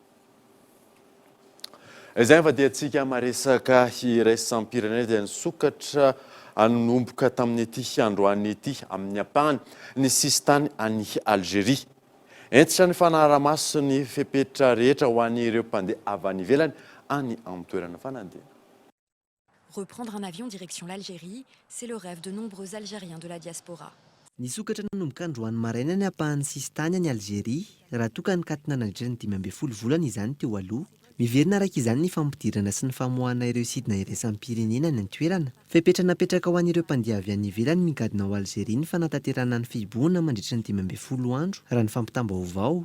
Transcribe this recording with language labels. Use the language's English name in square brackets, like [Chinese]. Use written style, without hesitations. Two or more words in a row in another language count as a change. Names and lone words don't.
[Malagasy] Izay fa dia antsika maresaka iraisam-pirenena dia nisokatra anomboka tamin'ity androany ity amin'ny ampahany ny sistany any Algérie. Entitra ny fanaramaso ny fepetra rehetra ho an'ny ireo mpandeha avy any ivelany any amin'ny toerana fanandena. [French] Reprendre un avion direction l'Algérie, c'est le rêve de nombreux Algériens de la diaspora. [Malagasy] Nisokatra nanomboka androany maraina ny ampahan'ny sistany any Algérie raha toka ny katina nandritra ny 12 volana izany teo aloha. Miverina araka izany ny fampidirana sy ny famoahana ireo sidina iraisam-pirenena ny antoerana. Fepetra napetraka ho an'ireo mpandeha avy any ivelany migadina ao Algérie ny fanatanterana ny fiboana mandritra ny 12 andro raha ny fampitam-baovao.